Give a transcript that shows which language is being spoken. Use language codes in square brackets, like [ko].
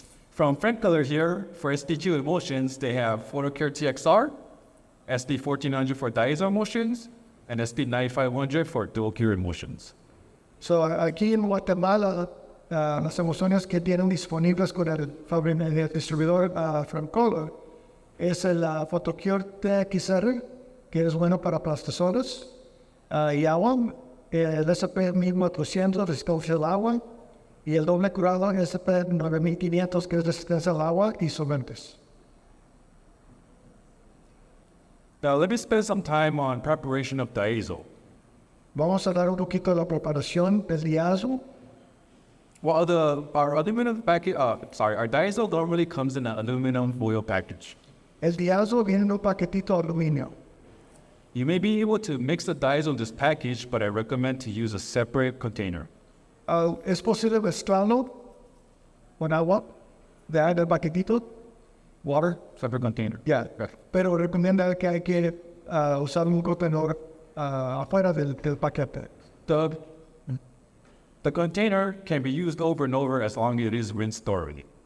[en] From FremColor here, for SPQ emulsions, they have PhotoCare TXR, SP 1400 for diazo emulsions, and SP 9500 for dual cure emulsions. [es] So, aquí en Guatemala, las emulsiones que tienen disponibles con el distribuidor FremColor es el PhotoCure TXR, que es bueno para plastisoles y agua, el SP 1400, resistencia al agua, y el doble curado SP 9500, que es resistencia al agua y solventes. [en] Now let me spend some time on preparation of diazo. [es] Vamos a hablar un poquito de la preparación del diazo. [en] Well, our diazo normally comes in an aluminum foil package. [es] El diazo viene en un paquetito de aluminio. [en] You may be able to mix the diazo in this package, but I recommend to use a separate container. [es] Es posible mezclarlo con agua de el paquetito. [en] Water, separate container. [es] Ya, pero recomienda que hay que usar un contenedor afuera del paquete. [en] The container can be used over and over as long as it is rinsed thoroughly.